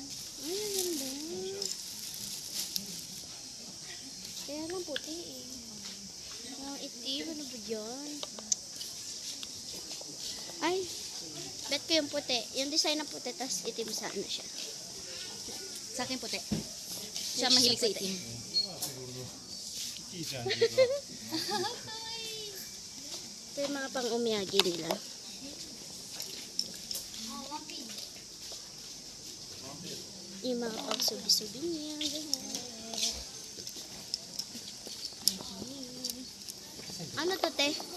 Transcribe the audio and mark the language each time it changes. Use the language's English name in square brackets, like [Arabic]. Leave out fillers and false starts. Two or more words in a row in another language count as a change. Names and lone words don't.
[Filipino] Ay, ang ganda. Kaya lang puti eh. Ang itim, ano ba dyan? Ay, bet ko yung puti. Yung design ng puti, tas itim sana siya. Sa akin puti. Siya mahilig sa itim. [Japanese] いいじゃん、自分。 [Filipino] Ito yung mga pang-umiyagi nila. Yung mga pang-subi-subi niya. Ganyan. Ano to, te?